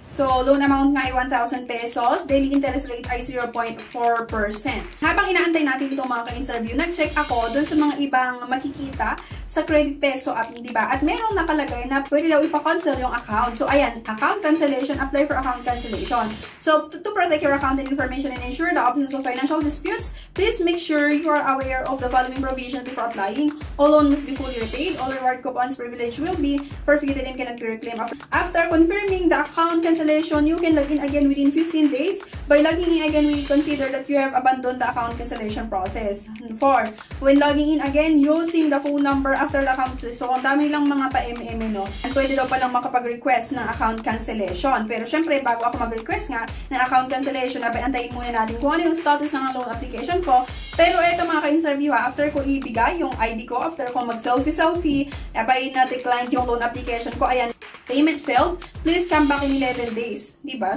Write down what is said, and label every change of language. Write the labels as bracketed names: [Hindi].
[English] So, loan amount nga ay 1,000 pesos. Daily interest rate ay 0.4%. [Filipino] Habang inaantay natin itong mga ka-interview, nag-check ako dun sa mga ibang makikita sa Credit Peso app, di ba? At merong nakalagay na pwede daw ipa-cancel yung account. [English] So, [Filipino] ayan, [English] account cancellation, apply for account cancellation. So, to protect your account and information and ensure the absence of financial disputes, please make sure you are aware of the following provisions before applying. All loan must be fully repaid. All reward coupons privilege will be forfeited and cannot be reclaimed. After confirming the account cancellation, you can log in again within 15 days. By logging in again, we consider that you have abandoned the account cancellation process. 4. When logging in again, using the phone number after the account. [Filipino] So, ang dami lang mga pa-MM, no? And pwede daw palang makapag-request ng account cancellation. Pero, syempre, bago ako mag-request nga ng account cancellation, antayin muna natin kung ano yung status ng loan application ko. Pero, eto mga ka-interview, after ko ibigay yung ID ko, after ko mag-selfie, abay na-decline yung loan application ko, ayan, [English] payment failed, please come back in 11 days. [Filipino] Diba?